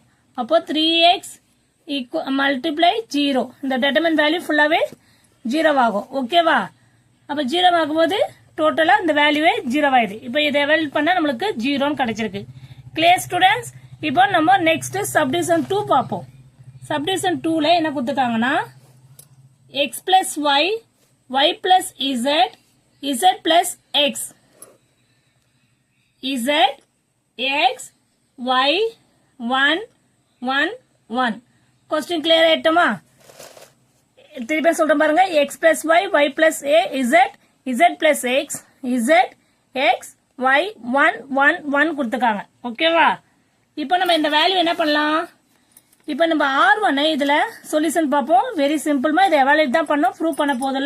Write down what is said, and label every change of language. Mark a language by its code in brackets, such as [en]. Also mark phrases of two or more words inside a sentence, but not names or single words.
[ta] அப்போ 3x மல்டிப்ளை 0 இந்த [en] determinant value [ta] ஃபுல்லாவே 0 ஆகும். ஓகேவா? அப்ப 0 ஆகும்போது டோட்டலா இந்த வேல்யூவே 0 ஆயிடுது. இப்போ இதை எவாலுவேட் பண்ணா நம்மளுக்கு 0 கிடைச்சிருக்கு. [en] clear students? [ta] இப்போ நம்ம [en] next subdivision [ta] 2 பார்ப்போம். சப்டிவிஷன் 2ல என்ன கொடுத்துருக்காங்கன்னா [en] x plus y, y plus z, z plus x, z, x, y, 1, 1, 1. question clear [ta] ஆயிட்டோமா? திருப்பி சொல்றேன் பாருங்க. [en] x plus y, y plus a, z plus x, z, x, y, 1, 1, 1 [ta] கொடுத்துருக்காங்க. ஓகேவா? இப்போ நம்ம இந்த வேல்யூ என்ன பண்ணலாம்? இப்போ நம்ம R1 இதுல சொல்யூஷன் பார்ப்போம். [en] very simpleமா. [ta] இதை எவாலுவேட் தான் பண்ணோம். ப்ரூவ் பண்ண போதில்ல.